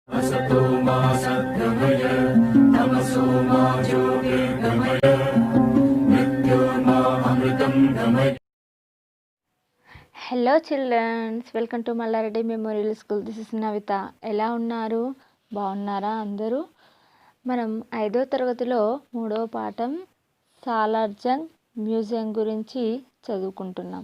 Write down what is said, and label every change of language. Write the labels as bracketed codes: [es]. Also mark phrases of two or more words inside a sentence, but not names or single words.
[sa] असतो मा सद्गमय तमसो मा ज्योतिर्गमय मृत्योर्मा अमृतं गमय. [en] Hello childrens, welcome to Mallareddy Memorial School. this is [te] నవిత. ఎలా ఉన్నారు? బాగున్నారా అందరూ? మనం 5వ తరగతిలో 3వ పాఠం సాలార్జంగ్ మ్యూజియం గురించి చదువుకుంటున్నాం.